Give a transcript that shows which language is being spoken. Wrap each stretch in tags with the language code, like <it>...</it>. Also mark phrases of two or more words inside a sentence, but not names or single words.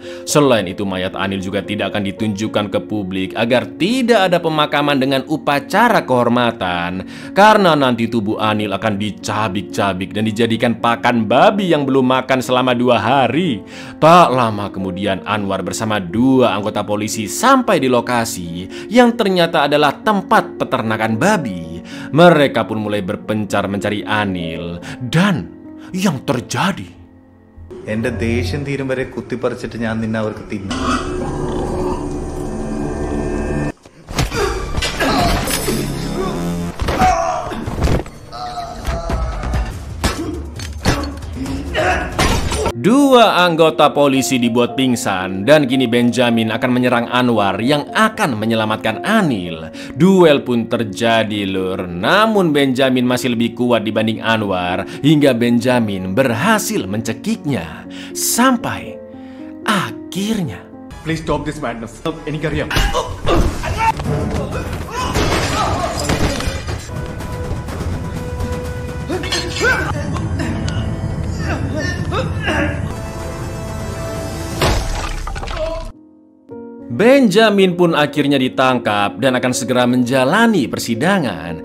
<id>Selain itu mayat Anil juga tidak akan ditunjukkan ke publik agar tidak ada pemakaman dengan upacara kehormatan karena nanti tubuh Anil akan dicabik-cabik dan dijadikan pakan babi yang belum makan selama 2 hari. Tak lama kemudian Anwar bersama 2 anggota polisi sampai di lokasi yang ternyata adalah tempat peternakan babi. Mereka pun mulai berpencar mencari Anil dan yang terjadi,</id> <ml>എന്റെ ദേഷ്യം തീരും വരെ കുത്തിപ്പറിച്ചിട്ട് ഞാൻ നിന്നെ അവർക്ക് തിന്നു.</ml> <id>Dua anggota polisi dibuat pingsan dan kini Benjamin akan menyerang Anwar yang akan menyelamatkan Anil. Duel pun terjadi lur, namun Benjamin masih lebih kuat dibanding Anwar hingga Benjamin berhasil mencekiknya. Sampai akhirnya.</id> <en>Please stop this madness.</en> <ml>എനിക്കറിയാം.</ml> <id>Benjamin pun akhirnya ditangkap dan akan segera menjalani persidangan.</id>